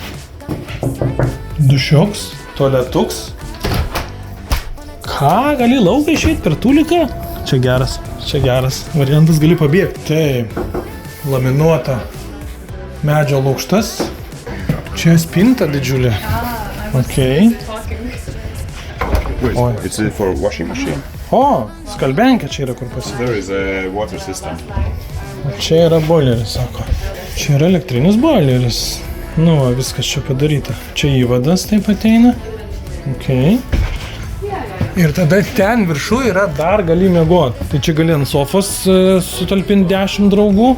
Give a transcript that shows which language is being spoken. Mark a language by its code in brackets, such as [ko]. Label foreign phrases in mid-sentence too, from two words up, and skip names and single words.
[lt] Dušiuks, tualetuks. Ką, gali lauką išeiti per tuliką? Čia geras variantas, gali pabėgti. Taip, laminuota medžio lukštas. Čia spinta didžiulė. [en] Okay. Wait, it's for washing machine. [lt] O, skalbenkė čia yra kur pasidaro. [en] There is a water system. [lt] Čia yra boileris, sako. Čia yra elektrinis boileris. Nu, va, viskas čia padaryta. Čia įvadas taip ateina. Okay. Ir tada ten viršų yra dar gali miegoti. Tai čia gali ant sofos sutalpinti 10 draugų.